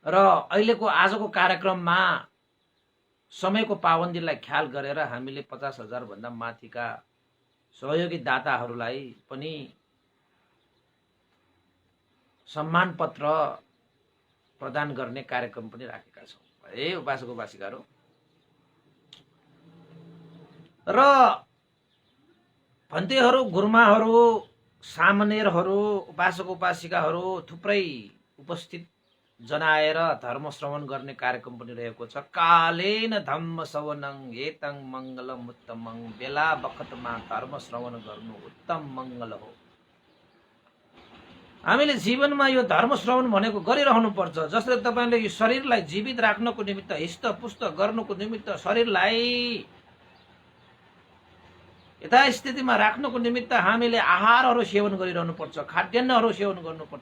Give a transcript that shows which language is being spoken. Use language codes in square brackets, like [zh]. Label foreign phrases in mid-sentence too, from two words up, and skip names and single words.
[ne] र अहिलेको आजको कार्यक्रममा समयको पाबन्दीलाई ख्याल गरेर हामीले 50,000 भन्दा माथिका सहयोगी दाताहरूलाई पनि सम्मान पत्र प्रदान गर्ने कार्यक्रम पनि राखेका छौँ है उपासक उपासिकाहरू। र भन्तेहरू, गुरुमाहरू, सामनेरहरू, उपासक उपासिकाहरू थुप्रै उपस्थित जनाएर धर्म श्रवण गर्ने कार्यक्रम पनि रहेको छ। [pi] कालेन धम्म श्रवणं हेतं मङ्गलम उत्तमं, [ne] बेला बखतमा धर्म श्रवण गर्नु उत्तम मङ्गल हो। हामीले जीवनमा यो धर्म श्रवण भनेको गरिरहनु पर्छ। जसले तपाईले यो शरीरलाई जीवित राख्नको निमित्त, हिष्टपुष्ट गर्नको निमित्त, शरीरलाई यथास्थितिमा राख्नको निमित्त हामीले आहारहरू सेवन गरिरहनु पर्छ, खाद्यान्नहरू सेवन गर्नुपर्छ।